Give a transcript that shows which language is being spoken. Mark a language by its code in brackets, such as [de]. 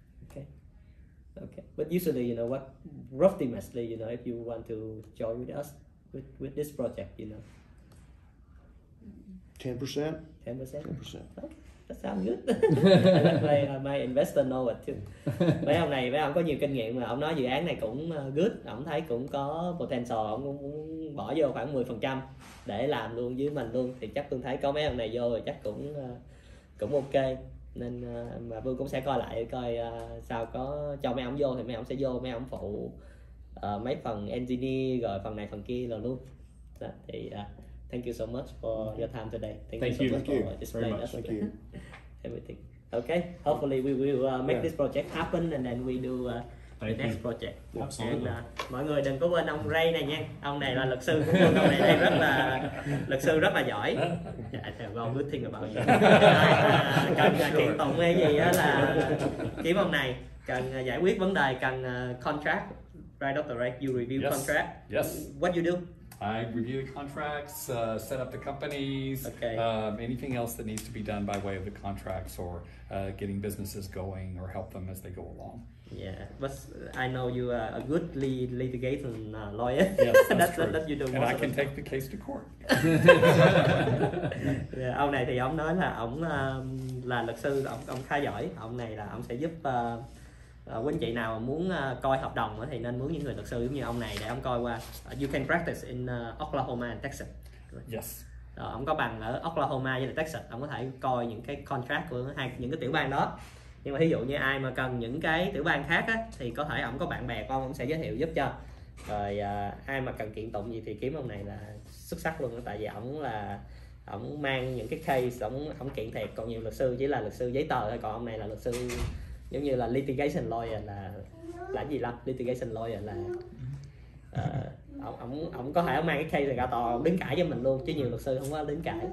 [en] Okay. But usually, what rough estimate, if you want to join with us with this project, 10%. 10%. 10%. Okay. That sounds good. Let my investor know it too. [vi] Mấy ông có nhiều kinh nghiệm mà ông nói dự án này cũng good, ông thấy cũng có potential, ông cũng muốn bỏ vô khoảng 10% để làm luôn với mình luôn, thì chắc Vương thấy có mấy ông này vô rồi chắc cũng ok, nên mà Vương cũng sẽ coi lại coi sao có cho mấy ông vô thì mấy ông sẽ vô, mấy ông phụ mấy phần engineer rồi phần này phần kia rồi luôn. Đó, thì [en] thank you so much for your time today. Thank you so much for explaining us everything. Okay, hopefully we will make this project happen and then we do the next project. [vi] And mọi người đừng có quên ông Ray này nha. Ông này là luật sư của Vương, ông này luật sư rất là giỏi. [en] Well, good thing about you. [vi] Cần kiện tụng hay gì đó là kiếm ông này, cần giải quyết vấn đề, cần contract, right Dr. [en] Ray? You review contract. Yes. What you do? I review the contracts, set up the companies, Okay. Anything else that needs to be done by way of the contracts or getting businesses going or help them as they go along. Yeah, but I know you are a good litigation lawyer. Yes, that's true. That you do. And I can take the case to court. [vi] Yeah, ông này thì ông nói là ông là luật sư, ông khá giỏi. Ông này là ông sẽ giúp quý anh chị nào mà muốn coi hợp đồng thì nên mướn những người luật sư giống như ông này để ông coi qua. [en] You can practice in Oklahoma and Texas. Yes. [vi] Ông có bằng ở Oklahoma với Texas, ông có thể coi những cái contract của những cái tiểu bang đó. Nhưng mà ví dụ như ai mà cần những cái tiểu bang khác á, thì có thể ông có bạn bè của ông sẽ giới thiệu giúp cho. Rồi ai mà cần kiện tụng gì thì kiếm ông này là xuất sắc luôn đó, tại vì ổng mang những cái case, ổng kiện thiệt, còn nhiều luật sư chỉ là luật sư giấy tờ thôi, còn ông này là luật sư giống như là litigation lawyer, là gì lắm, litigation lawyer là ông có thể ông mang cái case này ra tòa, ông đứng cãi với mình luôn, chứ nhiều luật sư không có đứng cãi.